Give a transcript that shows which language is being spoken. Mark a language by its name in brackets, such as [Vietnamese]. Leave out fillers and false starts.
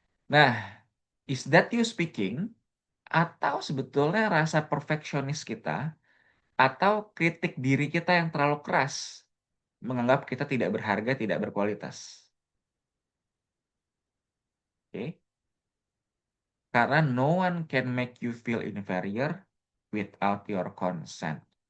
[English] Nah, is that you speaking? [Indonesian] Atau sebetulnya rasa perfeksionis kita atau kritik diri kita yang terlalu keras menganggap kita tidak berharga, tidak berkualitas. Oke? [English] Karena no one can make you feel inferior without your consent.